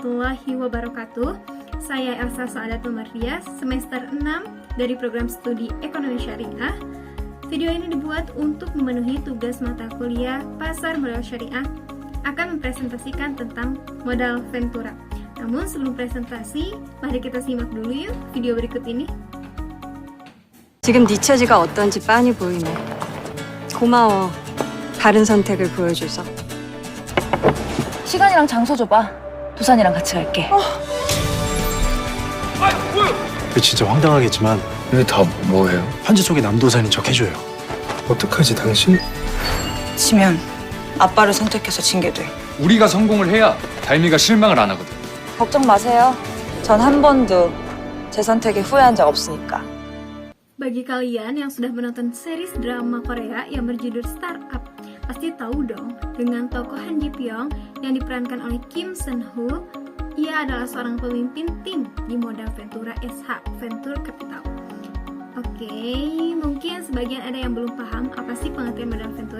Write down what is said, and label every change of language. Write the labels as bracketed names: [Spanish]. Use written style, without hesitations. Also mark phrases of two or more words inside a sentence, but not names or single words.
[Arabic] ورحمة الله وبركاته. [Indonesian] Saya Elsa Saadatul Mardias, semester 6 dari program studi Ekonomi Syariah. Video ini dibuat untuk memenuhi tugas mata kuliah Pasar Modal Syariah, akan mempresentasikan tentang modal ventura. Namun sebelum presentasi, mari kita simak dulu yuk video berikut ini. [Korean] 지금 네 처지가 어떤지 빤히 보이네. 고마워. 다른 선택을 보여줘서. 시간이랑 장소 줘봐. 도산이랑 같이 갈게. 진짜 황당하겠지만 이게 다 뭐예요? 편지 속에 남도산인 척 해줘요. 어떡하지 당신? 지면 아빠를 선택해서 징계 돼. 우리가 성공을 해야 달미가 실망을 안 하거든. 걱정 마세요. 전 한 번도 제 선택에 후회한 적 없으니까. [Indonesian] Bagi kalian yang sudah menonton series drama Korea yang berjudul Startup, pasti tahu dong dengan tokoh Han Ji Pyong yang diperankan oleh Kim Seon Ho. Ia adalah seorang pemimpin tim di modal ventura SH Venture Capital. Oke, mungkin sebagian ada yang belum paham apa sih pengertian modal ventura.